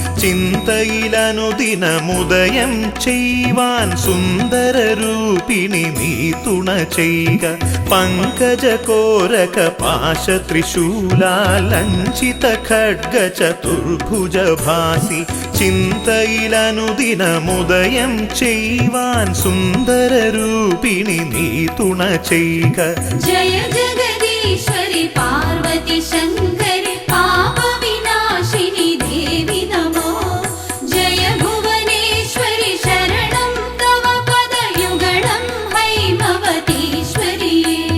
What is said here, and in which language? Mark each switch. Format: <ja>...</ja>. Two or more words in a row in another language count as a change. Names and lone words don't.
<ml>चिन्तയിലനുദിനമുദയം ചെയ്വാൻ സുന്ദര രൂപിണി നീ തുണ ചെയ്ക പങ്കജകോരക പാശ ത്രിശൂലാലഞ്ചിത ഖഡ്ഗ ചതുർഭുജ ഭാസി ചിന്തയിലനുദിനമുദയം ചെയ്വാൻ സുന്ദര രൂപിണി നീ തുണ ചെയ്ക</ml> <sa>जय जगदीश्वरि पार्वती शङ्करि पापविनाशिनि देवि नमो जय भुवनेश्वरि शरणं तव पदयुगलं हैमवतीश्वरिये</sa>